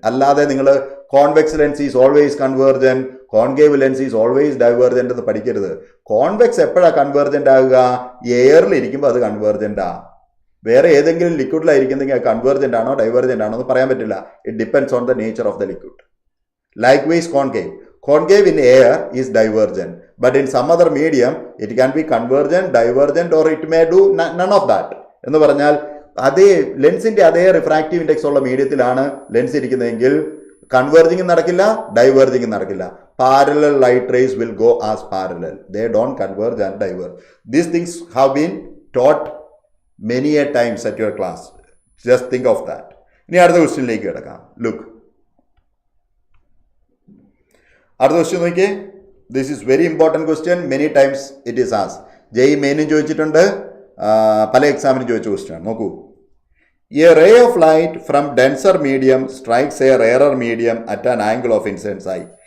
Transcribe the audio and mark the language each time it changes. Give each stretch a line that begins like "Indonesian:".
Malayalam: അല്ലാതെ നിങ്ങൾ
English: convex lens is always convergent, concave lens is always divergent
Malayalam: എന്ന് പഠിക്കരുത്. Convex എപ്പോഴാണ് കൺവേർജൻ്റ് ആകുക? എയറിൽ ഇരിക്കുമ്പോൾ അത് കൺവേർജൻ്റാ. വേറെ ഏതെങ്കിലും ലിക്വിഡിലായിരിക്കുന്നെങ്കിൽ അത് കൺവേർജൻ്റ് ആണോ ഡൈവേർജൻ്റ് ആണോ എന്ന് പറയാൻ പറ്റില്ല.
English: It depends on the nature of the liquid. Likewise concave. Concave in air is divergent, but in some other medium it can be convergent, divergent, or it may do none of that.
Malayalam: എന്ന് പറഞ്ഞാൽ അതേ ലെൻസിന്റെ അതേ refractive index ഉള്ള മീഡിയത്തിലാണ് lens ഇരിക്കുന്നതെങ്കിൽ converging നടക്കില്ല, diverging നടക്കില്ല.
English: Parallel light rays will go as parallel. They don't converge and diverge. These things have been taught many a times at your class. Just think of that.
Malayalam: ഇനി അടുത്ത ക്വസ്റ്റ്യനിലേക്ക് കിടക്കാം. Look, അടുത്ത question നോക്കിയേ.
English: This is very important question. Many times it is as.
Malayalam: JEE മെയിനും ചോദിച്ചിട്ടുണ്ട്, പല എക്സാമിനും ചോദിച്ച question ആണ്. നോക്കൂ.
English: a ray of light from denser medium strikes a rarer medium at an angle of incidence
Malayalam: ആയി.